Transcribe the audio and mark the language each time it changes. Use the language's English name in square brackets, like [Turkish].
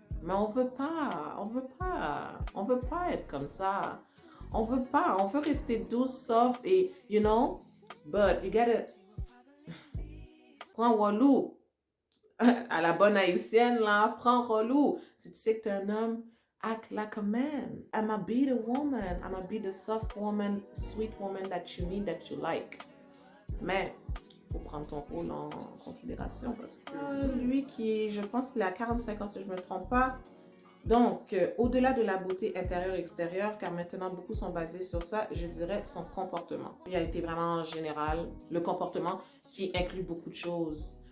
[French] Mais on veut pas, on veut pas, on veut pas être comme ça. On veut pas, on veut rester douce, soft et, [English] you know, but you gotta... [French] Prends Walou. À la bonne haïtienne, là, prends relou. Si tu sais que tu es un homme, [English] act like a man. I'ma be the woman. I'ma be the soft woman, sweet woman that you need, that you like. [French] Mais faut prendre ton rôle en considération parce que lui qui, je pense qu'il a 45 ans si je ne me trompe pas. Donc, au-delà de la beauté intérieure et extérieure, car maintenant beaucoup sont basés sur ça, je dirais son comportement. Il a été vraiment en général le comportement qui inclut beaucoup de choses.